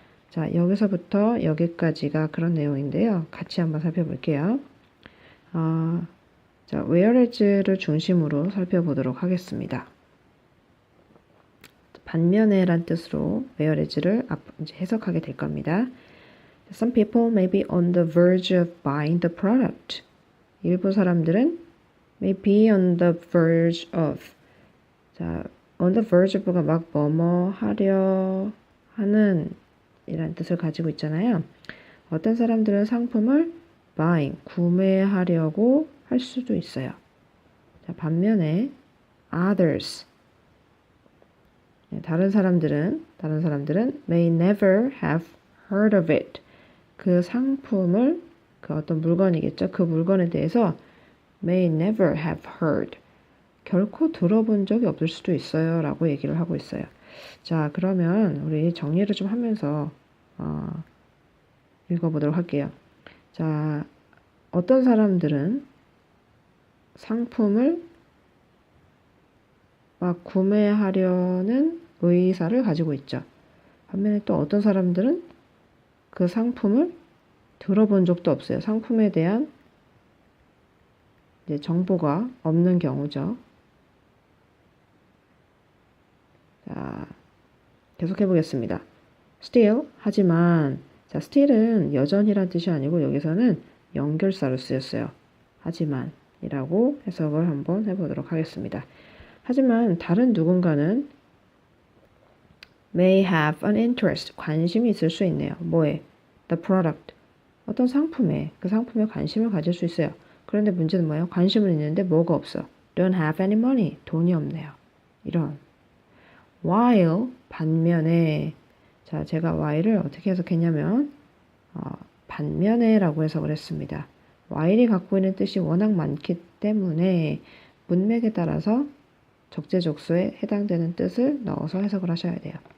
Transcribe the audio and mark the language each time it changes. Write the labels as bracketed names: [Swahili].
[Korean] 자, 여기서부터 여기까지가 그런 내용인데요. 같이 한번 살펴볼게요. 자, whereas를 중심으로 살펴보도록 하겠습니다. 반면에란 뜻으로 whereas를 이제 해석하게 될 겁니다. [English] Some people may be on the verge of buying the product. [Korean] 일부 사람들은 [English] may be on the verge of. [Korean] 자, on the verge of가 막 뭐뭐 하려 하는 이란 뜻을 가지고 있잖아요. 어떤 사람들은 상품을 [English] buying, [Korean] 구매하려고 할 수도 있어요. 자, 반면에 [English] others, [Korean] 다른 사람들은 [English] may never have heard of it. [Korean] 그 상품을 그 어떤 물건이겠죠. 그 물건에 대해서 [English] may never have heard. [Korean] 결코 들어본 적이 없을 수도 있어요. 라고 얘기를 하고 있어요. 자, 그러면 우리 정리를 좀 하면서 읽어보도록 할게요. 자, 어떤 사람들은 상품을 막 구매하려는 의사를 가지고 있죠. 반면에 또 어떤 사람들은 그 상품을 들어본 적도 없어요. 상품에 대한 이제 정보가 없는 경우죠. 자, 계속해 보겠습니다. [English] Still, [Korean] 하지만 자, still은 여전이란 뜻이 아니고 여기서는 연결사로 쓰였어요. 하지만 이라고 해석을 한번 해보도록 하겠습니다. 하지만 다른 누군가는 [English] may have an interest, [Korean] 관심이 있을 수 있네요. 뭐에? [English] The product, [Korean] 어떤 상품에, 그 상품에 관심을 가질 수 있어요. 그런데 문제는 뭐예요? 관심은 있는데 뭐가 없어? [English] Don't have any money, [Korean] 돈이 없네요. 이런. [English] While, [Korean] 반면에, 자, 제가 while을 어떻게 해석했냐면 반면에 라고 해석을 했습니다. while이 갖고 있는 뜻이 워낙 많기 때문에 문맥에 따라서 적재적소에 해당되는 뜻을 넣어서 해석을 하셔야 돼요.